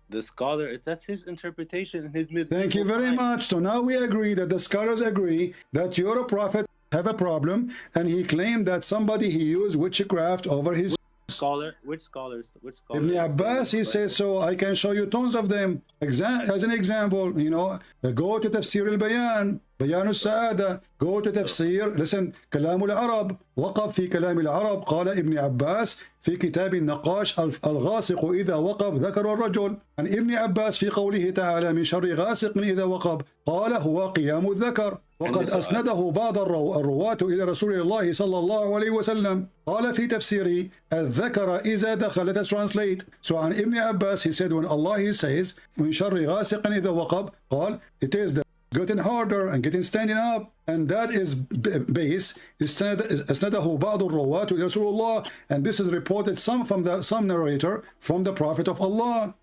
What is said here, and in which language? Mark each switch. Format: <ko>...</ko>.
<en>The scholar, that's his interpretation. Thank you very much. So now we agree that the scholars agree that your prophet have a problem, and he claimed that somebody he used witchcraft over his. Which scholars? Ibn Abbas, he says so. I can show you tons of them. As an example, you know, go to Tafsir al-Bayan, Bayan al-Sa'ada, go to Tafsir, listen,</en> <ar>كلام العرب, وقف في كلام العرب, قال ابن عباس في كتاب النقاش الغاسق إذا وقب ذكر الرجل. عن ابن عباس في قوله تعالى من شر غاسق إذا وقب قال هو قيام الذكر. وقد أسنده بعض الرواة إلى رسول الله صلى الله عليه وسلم. قال في تفسيره الذكر إذا دخل.</ar> <en>Let us translate. So</en> <ar>عن ابن عباس,</ar> <en>he said when Allah he says</en> <ar>من شر غاسق إذا وقب,</ar> <en>قال it is the getting harder and getting standing up, and that is base</en> <ar>أسنده بعض الرواة إلى رسول الله,</ar> <en>and this is reported some narrator from the Prophet of Allah.</en>